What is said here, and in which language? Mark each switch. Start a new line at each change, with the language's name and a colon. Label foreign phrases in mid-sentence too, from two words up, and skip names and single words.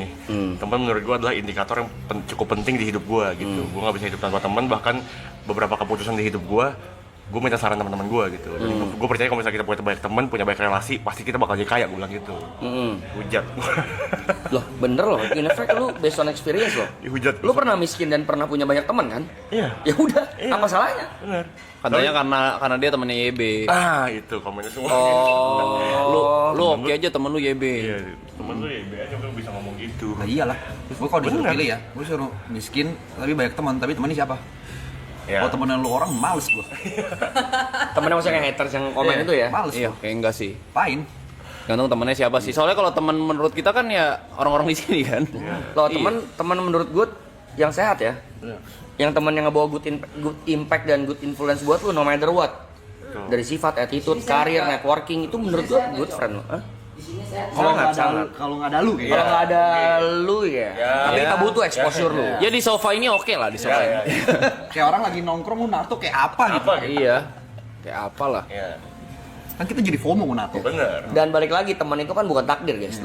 Indonesian: Teman menurut gue adalah indikator yang cukup penting di hidup gue gitu. Gue nggak bisa hidup tanpa teman, bahkan beberapa keputusan di hidup gue minta saran teman-teman gue gitu. Dan gue percaya kalau misalnya kita punya banyak teman, punya banyak relasi, pasti kita bakal jadi kaya, gue bilang gitu. Hujat. Loh, bener loh.
English: In effect lu based on experience loh.
Indonesian: Hujat. Lu pernah miskin dan pernah punya banyak teman kan? Iya. Ya udah, Iya. apa salahnya? Benar. Katanya karena dia temennya YB. Itu komennya semua. Lu oke aja temen lu YB. Iya, temen lu ya aja lu bisa ngomong gitu. Nah iyalah. Gue kalau disuruh Bener. pilih ya, gue suruh miskin tapi banyak teman. Tapi temannya siapa? Ya. Kalau temenan lu orang males gue. Temennya maksudnya yang haters yang komen itu ya? Males Iya, gue. kayak enggak sih. Pain. Gantung temennya siapa sih. Soalnya kalau temen menurut kita kan ya orang-orang di sini kan. Loh, Iya. teman menurut gue yang sehat ya. Yang teman yang ngebawa
English: good impact
Indonesian: dan
English: good influence
Indonesian: buat lu
English: no matter what.
Indonesian: Dari sifat, attitude, karir, networking itu menurut gue
English: good friend
Indonesian: lo. Hah? Kalau nggak ada lu Kalau nggak ada lu ya. Tapi kita butuh exposure lu. Ya di sofa ini oke lah di sofa ini. kayak orang lagi nongkrong lu nato kayak apa gitu. Iya. Kayak apalah. Iya. Kan kita jadi FOMO mau nato. Bener. Dan balik lagi teman itu kan bukan takdir guys.